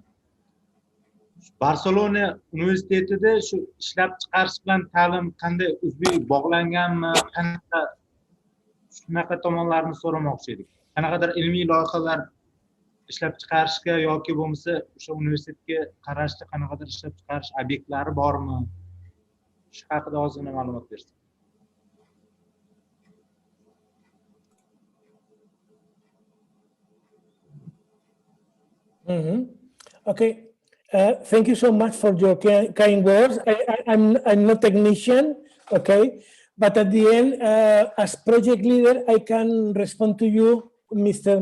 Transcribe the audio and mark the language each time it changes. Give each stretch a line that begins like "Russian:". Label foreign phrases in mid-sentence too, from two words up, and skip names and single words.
Uzbek: Barselona universitetida shu ishlab chiqarish bilan ta'lim qanday uzviy bog'langanmi, qanaqa shunaqa tomonlarni so'ramoqchi edik. Qanaqadir ilmiy loyihalar ishlab chiqarishga yoki bo'lmasa o'sha universitetga qarashli qanaqadir ishlab chiqarish obyektlari bormi? Shu haqida ozgina ma'lumot bersin.
English: Okay. Thank you so much for your kind words. I'm not technician, okay, but at the end, as project leader, I can respond to you, Mr.